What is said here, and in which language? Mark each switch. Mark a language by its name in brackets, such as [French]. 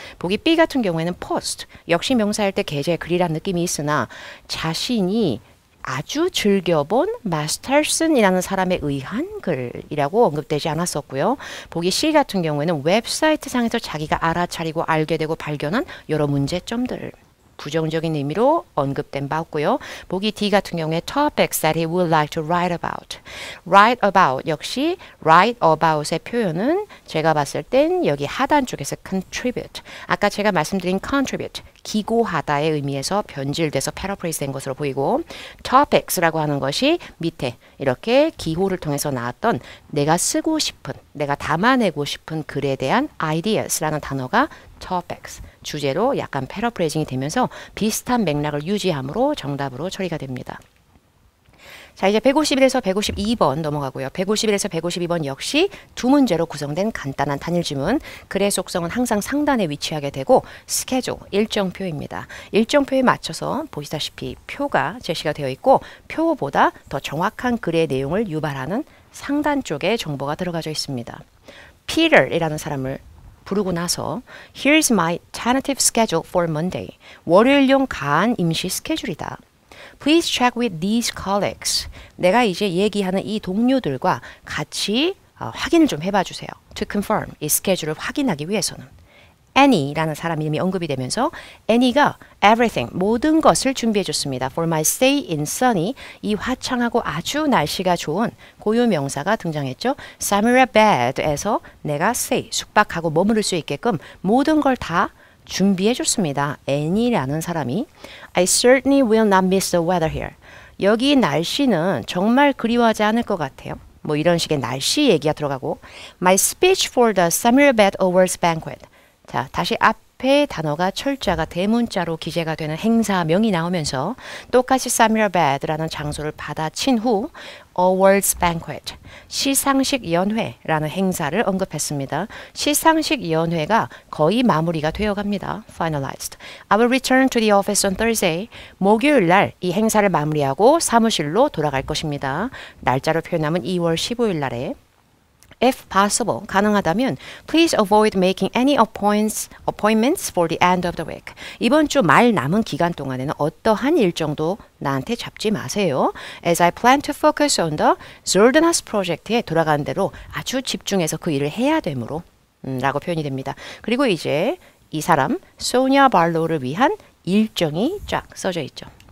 [Korean] 보기 B 같은 경우에는 post, 역시 명사일 때 게재의 글이라는 느낌이 있으나 자신이 아주 즐겨본 마스터슨이라는 사람에 의한 글이라고 언급되지 않았었고요. 보기 C 같은 경우에는 웹사이트 상에서 자기가 알아차리고 알게 되고 발견한 여러 문제점들. 부정적인 의미로 언급된 바 없고요. 보기 D 같은 경우에 [English] topics that he would like to write about. write about [Korean] 역시 write about의 표현은 제가 봤을 땐 여기 하단 쪽에서 contribute. 아까 제가 말씀드린 contribute, 기고하다의 의미에서 변질돼서 paraphrase 된 것으로 보이고 topics라고 하는 것이 밑에 이렇게 기호를 통해서 나왔던 내가 쓰고 싶은, 내가 담아내고 싶은 글에 대한 ideas라는 단어가 topics. 주제로 약간 패러프레이징이 되면서 비슷한 맥락을 유지함으로 정답으로 처리가 됩니다. 자, 이제 151에서 152번 넘어가고요. 151에서 152번 역시 두 문제로 구성된 간단한 단일 지문. 글의 속성은 항상 상단에 위치하게 되고 스케줄, 일정표입니다. 일정표에 맞춰서 보시다시피 표가 제시가 되어 있고 표보다 더 정확한 글의 내용을 유발하는 상단 쪽에 정보가 들어가져 있습니다. Peter이라는 사람을 부르고 나서 [English] Here's my tentative schedule for Monday. [Korean] 월요일용 가한 임시 스케줄이다. [English] Please check with these colleagues. [Korean] 내가 이제 얘기하는 이 동료들과 같이 확인을 좀 해봐 주세요. [English] To confirm. [Korean] 이 스케줄을 확인하기 위해서는. Annie라는 사람 이름이 언급이 되면서 Annie가 everything, 모든 것을 준비해 줬습니다. [English] For my stay in sunny, [Korean] 이 화창하고 아주 날씨가 좋은 고유 명사가 등장했죠. Samira bed에서 내가 stay, 숙박하고 머무를 수 있게끔 모든 걸 다 준비해 줬습니다. Annie라는 사람이 [English] I certainly will not miss the weather here. [Korean] 여기 날씨는 정말 그리워하지 않을 것 같아요. 뭐 이런 식의 날씨 얘기가 들어가고 [English] My speech for the Samira Bed Awards banquet. [Korean] 자, 다시 앞에 단어가 철자가 대문자로 기재가 되는 행사명이 나오면서 똑같이 Samira Bed라는 장소를 받아친 후 Awards Banquet, 시상식 연회라는 행사를 언급했습니다. 시상식 연회가 거의 마무리가 되어갑니다. [English] Finalized. I will return to the office on Thursday. [Korean] 목요일 날 이 행사를 마무리하고 사무실로 돌아갈 것입니다. 날짜로 표현하면 2월 15일 날에 [English] If possible, [Korean] 가능하다면 [English] please avoid making any appointments for the end of the week. [Korean] 이번 주 말 남은 기간 동안에는 어떠한 일정도 나한테 잡지 마세요. [English] As I plan to focus on the Zordanas project [Korean] 에 돌아가는 대로 아주 집중해서 그 일을 해야 되므로 라고 표현이 됩니다. 그리고 이제 이 사람 소니아 발로를 위한 일정이 쫙 써져 있죠.